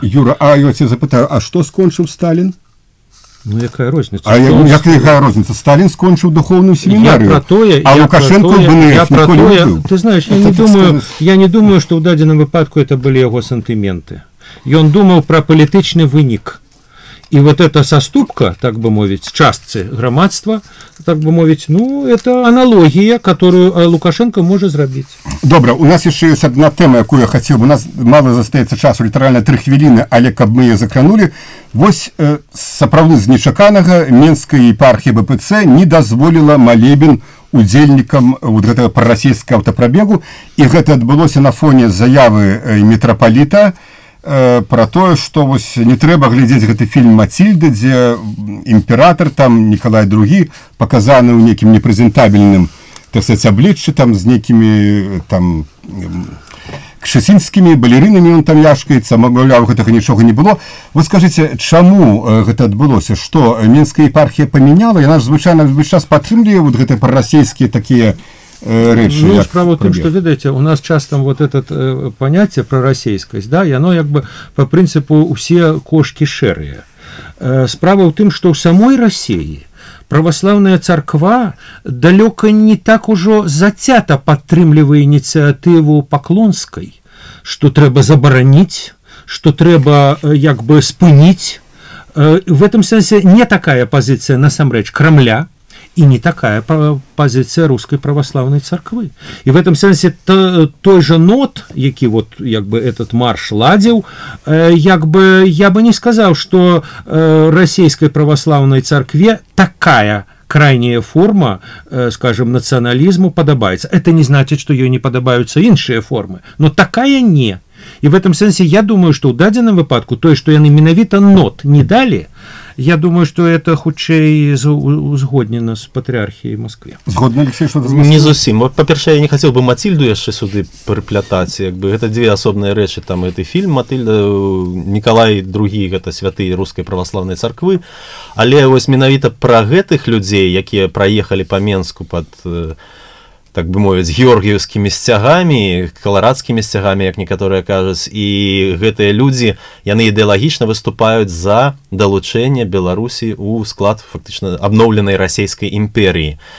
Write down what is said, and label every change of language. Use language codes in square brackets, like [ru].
[be] Юра, а я тебя запытаю, а што скончыў Сталін? Ну, якая розніца? А якая розніца? Сталін скончыў духоўную семінарыю, а Лукашенко БНФ ніколі не быў. [ru] Ты знаешь, [be] я не думаю, што ў дадзеным выпадку это былі яго сантыменты. Ён думаў пра палітычны вынік. [ru] И вот эта соступка, [be] так бы мовить, [ru] частцы громадства, так бы мовить, ну, это аналогия, которую Лукашенко может сделать. [be] Добре, [ru] у нас еще есть [be] одна тема, [ru] якую я хотел бы, [be] у нас мало застаецца часу, літаральна 3 хвіліны, але каб мы ее закранули, вось сапраўды з нечаканага Менская епархія БПЦ не дазволила молебен удзельнікам вот гэтага прарасійскага аўтапрабегу, і гэта адбылося на фоне заявы митрополита про тое, што вось не трэба глядзець гэты фільм «Матильда», дзе імператор, там Николай II, паказаны ў нейкім непрэзентабельным, [ru] так сказать, [be] абліччы, там з нейкімі там кшэсінскімі балерынамі он там яшкаецца, маўляў, гэтага нічога не было. Вы скажыце, чаму гэта адбылося? Што Менская епархія памяняла? Яна ж звычайна час падтрымлівае вот гэтыя прарасійскія такія речи. [ru] Ну, справа в том, что, видите, у нас часто вот это понятие про российскость, да, и оно как бы по принципу все кошки шерые. Справа в том, что в самой России православная церква далеко не так уже [be] затята подтрымлівае [ru] инициативу Поклонской, что [be] треба забараніць, [ru] что треба как бы спыніць. В этом смысле не такая позиция насамрэч Кремля, и не такая позиция Русской Православной Церквы. И в этом смысле той же нот, який вот як бы этот марш ладил, як бы я бы не сказал, что Российской Православной Церкве такая крайняя форма, скажем, национализму подобается. Это не значит, что ей не подобаются іншыя формы, но такая не. И в этом смысле я думаю, что [be] у дадзеным выпадку [ru] то, что яны менавіта нот не дали, я думаю, что это [be] хутчэй узгоднена [ru] с патриархией Москвы. [be] Згодны, Алексей, что не зусім. По-перше, [ru] я не хотел бы [be] Матильду яшчэ сюды прыплятаць. Это две асобныя рэчы. [ru] Там это фильм Матильда, Николай II, это святы Русской Православной Церквы. [be] Але вось менавіта пра гэтых людзей, якія праехалі па Менску под, так бы мовіць, георгіевскімі сцягамі, каларадскімі сцягамі, як некаторыя кажуць, і гэтыя людзі, яны ідэалагічна выступаюць за далучэнне Беларусі ў склад фактычна абноўленай расійскай імперіі.